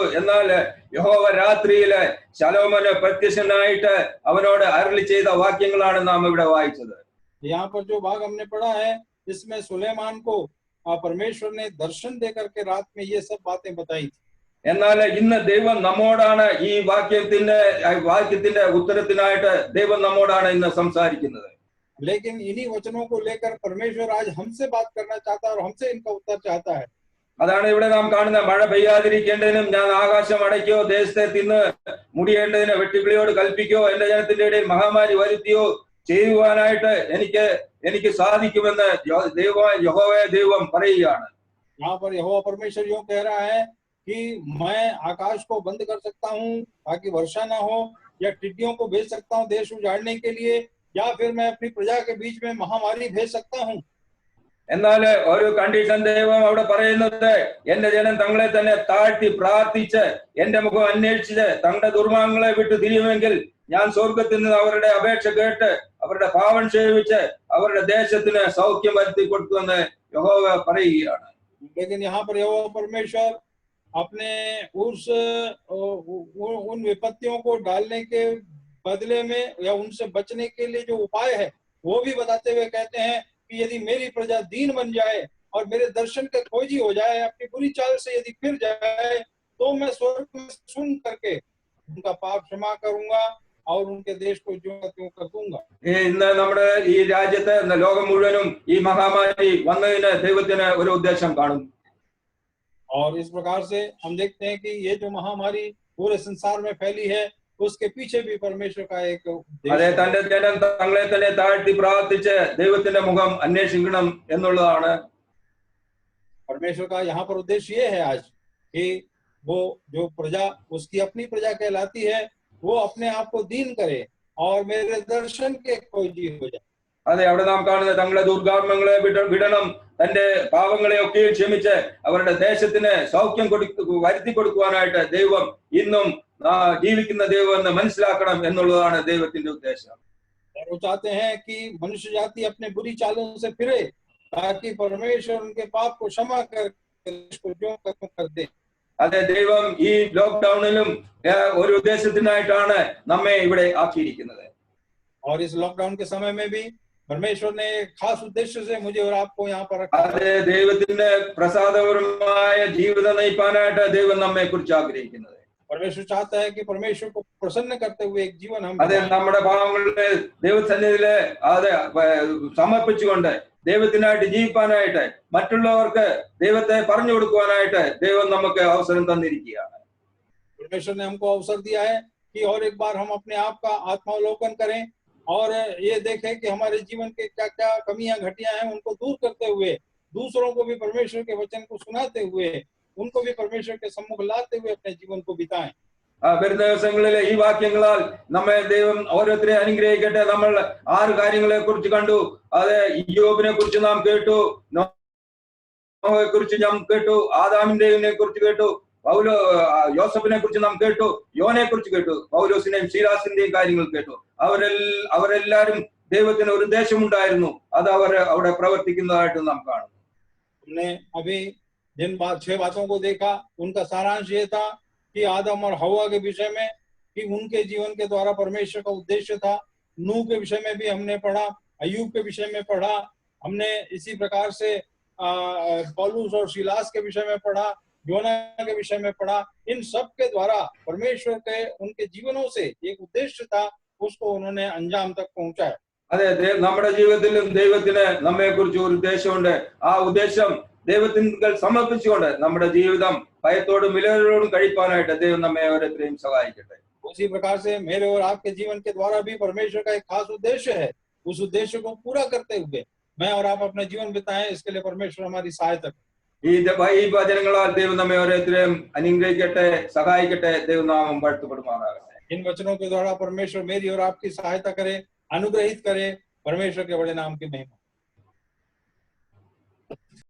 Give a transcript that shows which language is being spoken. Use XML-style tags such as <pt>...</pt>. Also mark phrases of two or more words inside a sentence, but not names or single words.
<ml>എന്നാൽ യഹോവ രാത്രിയില് ശലോമോന് പ്രത്യക്ഷനായിട്ട് അവനോട് അരുളി ചെയ്ത വാക്യങ്ങളാണ് നാം ഇവിടെ വായിച്ചത്.</ml> <hi>यहाँ पर जो भाग हमने पढ़ा है इसमें सुलेमान को परमेश्वर ने दर्शन दे करके रात में ये सब बातें बताई थी।</hi> <ml>എന്നാൽ ഇന്ന് ദൈവം നമ്മോടാണ് ഈ വാക്യത്തിന്റെ ഉത്തരത്തിനായിട്ട് ദൈവം നമ്മോടാണ് ഇന്ന് സംസാരിക്കുന്നത്.</ml> <hi>लेकिन इन्हीं वचनों को लेकर परमेश्वर आज हमसे बात करना चाहता है और हमसे इनका उत्तर चाहता है।</hi> <ml>അതാണ് ഇവിടെ നാം കാണുന്ന മഴ പെയ്യാതിരിക്കേണ്ടതിനും ഞാൻ ആകാശം അടയ്ക്കോ ദേശത്തെ തിന്ന് മുടിയേണ്ടതിന് വെട്ടുകിളിയോട് കൽപ്പിക്കോ എന്റെ ജനത്തിന്റെ ഇടയിൽ മഹാമാരി വരുത്തിയോ ചെയ്യുവാനായിട്ട് എനിക്ക് സാധിക്കുമെന്ന് യഹോവ ദൈവം പറയുകയാണ്.</ml> <hi>यहाँ पर यहोवा परमेश्वर यूं कह रहा है कि मैं आकाश को बंद कर सकता हूँ ताकि वर्षा ना हो, या टिड्डियों को भेज सकता हूँ देश उजाड़ने के लिए, या फिर मैं अपनी प्रजा के बीच में महामारी भेज सकता हूँ।</hi> <ml>എന്നാൽ ഒരു കണ്ടീഷൻ ദൈവം അവിടെ പറയുന്നത്, എന്റെ ജനം തങ്ങളെ തന്നെ താഴ്ത്തി പ്രാർത്ഥിച്ച് എന്റെ മുഖം അന്വേഷിച്ച് തങ്ങളുടെ ദുർമാർഗ്ഗങ്ങളെ വിട്ട് തിരിയുമെങ്കിൽ ഞാൻ സ്വർഗത്തിൽ നിന്ന് അവരുടെ അപേക്ഷ കേട്ട് അവരുടെ പാപം ക്ഷമിച്ച് അവരുടെ ദേശത്തിന് സൗഖ്യം വരുത്തി കൊടുക്കുമെന്ന് യഹോവ പറയുകയാണ്.</ml> <hi>लेकिन यहाँ पर यहोवा परमेश्वर अपने उन विपत्तियों को डालने के बदले में या उनसे बचने के लिए जो उपाय है वो भी बताते हुए कहते हैं कि यदि मेरी प्रजा दीन बन जाए और मेरे दर्शन के खोजी हो जाए, अपनी बुरी चाल से यदि फिर जाए, तो मैं स्वर्ग में सुन करके उनका पाप क्षमा करूंगा और उनके देश को जो त्यों कर दूंगा.</hi> <ml>ഇന്ന് നമ്മുടെ ഈ രാജ്യത്ത് ലോകം മുഴുവനും ഈ മഹാമാരി വന്നതിന് ദൈവത്തിന് ഒരു ഉദ്ദേശം കാണും.</ml> <hi>और इस प्रकार से हम देखते हैं कि ये जो महामारी पूरे संसार में फैली है उसके पीछे भी परमेश्वर का एक</hi> <ml>അതെ, തന്റെ ജനം തങ്ങളെ തന്നെ താഴ്ത്തി പ്രാർത്ഥിച്ച് ദൈവത്തിന്റെ മുഖം അന്വേഷിക്കണം എന്നുള്ളതാണ്.</ml> <hi>परमेश्वर का यहाँ पर उद्देश्य ये है आज कि वो जो प्रजा उसकी अपनी प्रजा कहलाती है वो अपने आप को दीन करे और मेरे दर्शन के खोजी हो जाए.</hi> <ml>അതെ, അവിടെ നാം കാണുന്ന തങ്ങളുടെ ദുർഗാത്മങ്ങളെ വിടണം, തന്റെ പാവങ്ങളെ ഒക്കെ ക്ഷമിച്ച് അവരുടെ ദേശത്തിന് സൗഖ്യം വരുത്തി കൊടുക്കുവാനായിട്ട് ദൈവം ഇന്നും ജീവിക്കുന്ന ദൈവം എന്ന് മനസ്സിലാക്കണം എന്നുള്ളതാണ് ദൈവത്തിന്റെ ഉദ്ദേശം.</ml> <hi>वो चाहते हैं कि मनुष्य जाति अपने बुरी चालों से फिरे ताकि परमेश्वर उनके पाप को क्षमा कर इसको जो कर दे.</hi> <ml>അതെ, ദൈവം ഈ ലോക്ക്ഡൌണിലും ഒരു ഉദ്ദേശത്തിനായിട്ടാണ് നമ്മെ ഇവിടെ ആക്കിയിരിക്കുന്നത്.</ml> <hi>और इस लॉकडाउन के समय में भी परमेश्वर ने खास उद्देश्य से मुझे और आपको यहाँ पर रखा.</hi> <ml>അതെ, ദൈവത്തിന്റെ പ്രസാദപരമായ ജീവിതം നയിപ്പാനായിട്ട് ദൈവം നമ്മെ കുറിച്ച് ആഗ്രഹിക്കുന്നത്.</ml> <hi>परमेश्वर चाहता है कि परमेश्वर को प्रसन्न करते हुए एक जीवन हम</hi> <ml>അതെ, നമ്മുടെ പാവങ്ങളുടെ ദൈവസന്നിധിയില് അതെ സമർപ്പിച്ചുകൊണ്ട് ദൈവത്തിനായിട്ട് ജീവിക്കാനായിട്ട് മറ്റുള്ളവർക്ക് ദൈവത്തെ പറഞ്ഞു കൊടുക്കുവാനായിട്ട് ദൈവം നമുക്ക് അവസരം തന്നിരിക്കുകയാണ്.</ml> <hi>परमेश्वर ने हमको अवसर दिया है कि और एक बार हम अपने आप का आत्मावलोकन करें और ये देखें कि हमारे जीवन के क्या क्या कमियां घटियां हैं उनको दूर करते हुए दूसरों को भी परमेश्वर के वचन को सुनाते हुए उनको भी परमेश्वर के सम्मुख लाते हुए अपने जीवन को बिताएं.</hi> <ml>വരുന്ന ദിവസങ്ങളിലെ ഈ വാക്യങ്ങളാൽ നമ്മെ ദൈവം ഓരോരുത്തരെ അനുഗ്രഹിക്കട്ടെ. നമ്മൾ 6 കാര്യങ്ങളെ കുറിച്ച് കണ്ടു. അത് ഇയ്യോബിനെ കുറിച്ച് നാം കേട്ടു, നോഹയെ കുറിച്ച് നാം കേട്ടു, ആദാമിനെ കുറിച്ച് കേട്ടു, യോസഫിനെ കുറിച്ച് നാം കേട്ടു, യോനെ കുറിച്ച് കേട്ടു, പൗലോസിന്റെയും ശീലാസിന്റെയും കാര്യങ്ങൾ കേട്ടു. അവരെല്ലാരും ദൈവത്തിന് ഒരു ഉദ്ദേശമുണ്ടായിരുന്നു, അത് അവർ അവിടെ പ്രവർത്തിക്കുന്നതായിട്ട് നാം കാണുന്നു.</ml> <hi>हमने अभी जिन 6 बातों को देखा उनका सारांश ये था कि आदम और हवा के विषय में कि उनके जीवन के द्वारा परमेश्वर का उद्देश्य था. नूह के विषय में भी हमने पढ़ा, अय्यूब के विषय में पढ़ा, हमने इसी प्रकार से पौलुस और सीलास के विषय में पढ़ा, योना के विषय में पढ़ा. इन सब के द्वारा परमेश्वर के उनके जीवनों से एक उद्देश्य था, उसको उन्होंने अंजाम तक पहुंचाया.</hi> <ml>അതെ, നമ്മുടെ ജീവിതത്തിലും ദൈവത്തിന് നമ്മെ കുറിച്ച് ഒരു ഉദ്ദേശമുണ്ട്. ആ ഉദ്ദേശം ദൈവത്തിങ്കൽ സമർപ്പിച്ചുകൊണ്ട് നമ്മുടെ ജീവിതം ഭയത്തോടും വിലകളോടും കഴിപ്പാനായിട്ട് ദൈവം നമ്മെ ഓരോരുത്തരെയും സഹായിക്കട്ടെ.</ml> <hi>उसी प्रकार से मेरे और आपके जीवन के द्वारा भी परमेश्वर का एक खास उद्देश्य है. उस उद्देश्य को पूरा करते हुए मैं और आप अपना जीवन बिताएं, इसके लिए परमेश्वर हमारी सहायता करे.</hi> <ml>ഈ വചനങ്ങളാൽ ദൈവം നമ്മെ ഓരോരുത്തരെയും അനുഗ്രഹിക്കട്ടെ, സഹായിക്കട്ടെ. ദൈവനാമം വാഴ്ത്തപ്പെടുമാറാകട്ടെ.</ml> <hi>इन वचनों के द्वारा परमेश्वर मेरी और आपकी सहायता करे, अनुग्रहित करे. परमेश्वर के बड़े नाम की महिमा.</hi>